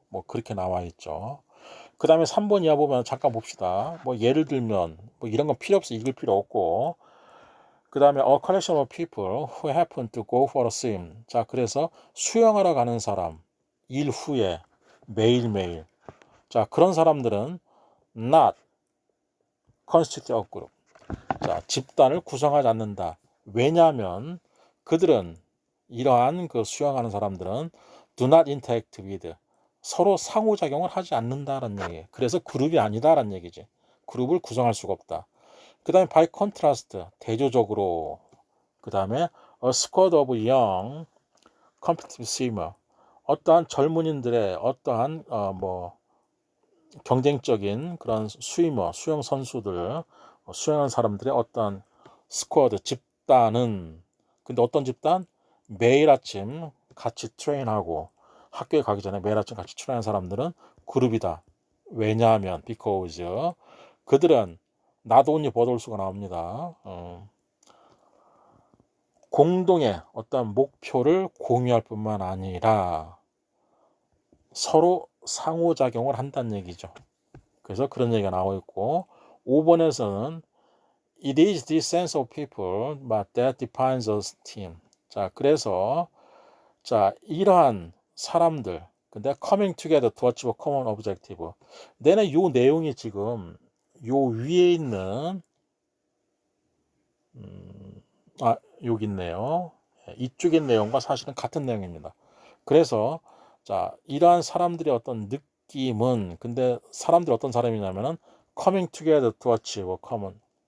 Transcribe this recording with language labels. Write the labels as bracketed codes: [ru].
[ko] 그렇게 나와 있죠. 그 다음에 3번 이하 보면 잠깐 봅시다. 예를 들면 이런 건 필요 없어. 읽을 필요 없고. 그 다음에 [en] a collection of people who happen to go for a swim. [ko] 자, 그래서 수영하러 가는 사람, 일 후에 매일매일. 자, 그런 사람들은 [en] not constitute a group. [ko] 자, 집단을 구성하지 않는다. 왜냐하면 그들은 이러한 수영하는 사람들은 [en] do not interact with, [ko] 서로 상호작용을 하지 않는다라는 얘기예요. 그래서 그룹이 아니다라는 얘기지. 그룹을 구성할 수가 없다. 그 다음에 [en] by contrast, [ko] 대조적으로. 그 다음에 [en] a squad of young competitive swimmer, [ko] 어떠한 젊은이들의 어떠한 경쟁적인 그런 수영 선수들, 수영하는 사람들의 어떤 스쿼드, 집단은, 근데 어떤 집단? 매일 아침 같이 트레인하고 학교에 가기 전에 매일 아침 같이 출연하는 사람들은 그룹이다. 왜냐하면 because 그들은 [en] not only but also [ko] 가 나옵니다. 공동의 어떤 목표를 공유할 뿐만 아니라 서로 상호작용을 한다는 얘기죠. 그래서 그런 얘기가 나오고 있고 5번에서는 [en] It is this sense of people that defines a team. [ko] 자, 그래서 자, 이러한 사람들 근데 [en] coming together to achieve a common objective. [ko] 내는 요 내용이 지금 요 위에 있는 여기 있네요. 이쪽의 내용과 사실은 같은 내용입니다. 그래서 자, 이러한 사람들의 어떤 느낌은 근데 사람들이 어떤 사람이냐면은 [en] coming together to achieve a common.